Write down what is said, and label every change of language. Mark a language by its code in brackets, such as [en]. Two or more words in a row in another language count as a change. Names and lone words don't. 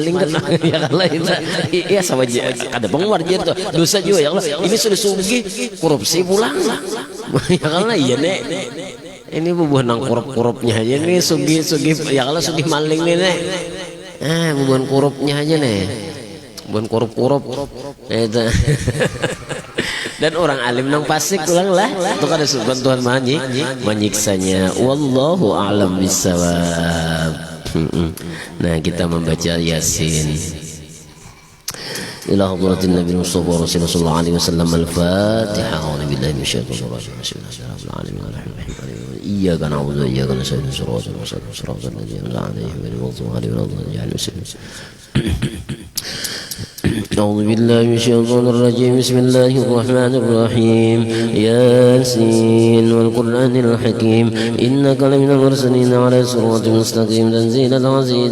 [bjn] kan ya kan lain iya sama aja ada pengeluaran tuh dosa juga [ar] يا الله [bjn] ini sudah sugih korupsi pulang ya kan lah iya nek ini bubuhan nang korup-korupnya aja nih sugih ya kalau sugih maling nih nek bubuhan korupnya aja nih bubuhan korup itu dan orang alim nang fasik pulang lah itu kada suban Tuhan menyiksanya [ar] والله أعلم بالصواب. [bjn] Nah kita membaca Yasin [ar] إلى حضرة النبي المصطفى رسول الله عليه وسلم الفاتحة وبالله من الشيطان الرجيم بسم الله الرحمن الرحيم العالمين إياك نعبد وإياك نستعين الصراط المستقيم صراط الذين أنعمت عليهم غير المغضوب أعوذ بالله من الشيطان الرجيم بسم الله الرحمن الرحيم ياسين والقرآن الحكيم إنك لمن المرسلين على صراط مستقيم تنزيل العزيز